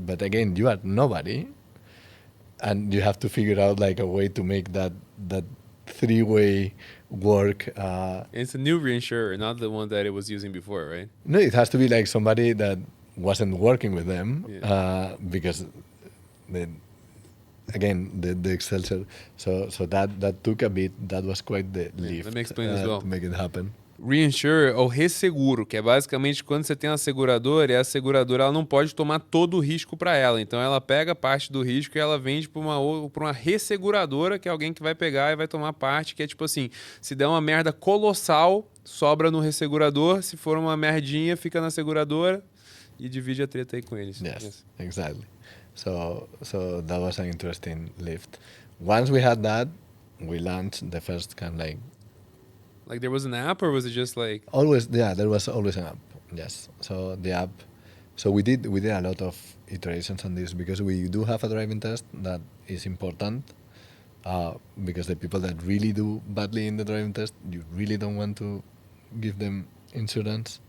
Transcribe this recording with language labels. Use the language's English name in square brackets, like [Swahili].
[English] But again, you are nobody. And you have to figure out like a way to make that three-way work. It's a new reinsurer, not the one that it was using before, right? No, it has to be like somebody that wasn't working with them, because the Excelsior. So that took a bit. That was quite the lift. Let me explain as well. To make it happen. [Portuguese] Reinsurer ou resseguro, que é basicamente quando você tem uma seguradora e a seguradora ela não pode tomar todo o risco para ela. Então ela pega parte do risco e ela vende para uma resseguradora, que é alguém que vai pegar e vai tomar parte, que é tipo assim, se der uma merda colossal, sobra no ressegurador, se for uma merdinha, fica na seguradora e divide a treta aí com eles. [English] Yes. Exactly. So that was an interesting lift. Once we had that, we launched the first kind of like there was an app, or was it just like always? Yeah, there was always an app. Yes. So the app. So we did a lot of iterations on this, because we do have a driving test that is important, because the people that really do badly in the driving test, you really don't want to give them insurance.